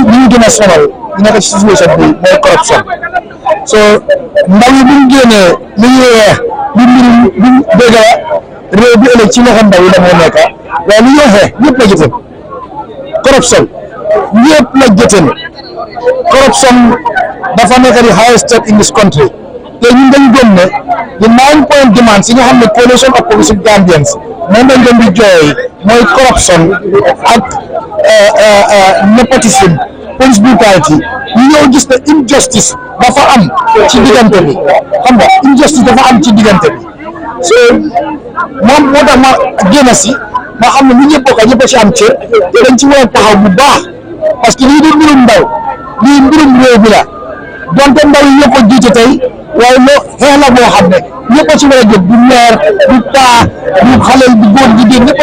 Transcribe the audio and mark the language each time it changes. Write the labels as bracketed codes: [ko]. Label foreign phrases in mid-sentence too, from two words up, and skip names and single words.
[wo] ñu gën a sonal ñu nekk ci situation bi mooy corruption so ndaw yi bu ñu génnee li ñuy weex bi mbirum dégg la réew bi ëllëg ci loxo ndaw yi la moo nekk waaye li ñoo xeex ñëpp la jëteen corruption ñëpp la jëteen corruption dafa nekk di [en] highest step in this country [wo] te ñun dañu gëm ne [en] the 9 point demands [wo] yi nga xam ne [en] coalition of progressive Gambians [wo] moom lañ doon di jooy mooy corruption ak nepotism [en] police brutality [wo] ñu ñëw gis ne injustice dafa am ci diggante bi xam nga injustice dafa am ci diggante bi so moom moo tax ma génn si ma xam ne ñu ñëpp bokk ñëpp a ci am cër te dañ ci war a taxaw bu baax [fr] parce que [wo] lii di mbirum ndaw lii mbirum réew bi la donte ndaw yi ñoo ko jiite tey waaye loo xeex la boo xam ne ñëpp a ci war a jóg du maire du paa du xale du góor jigéen ñëpp a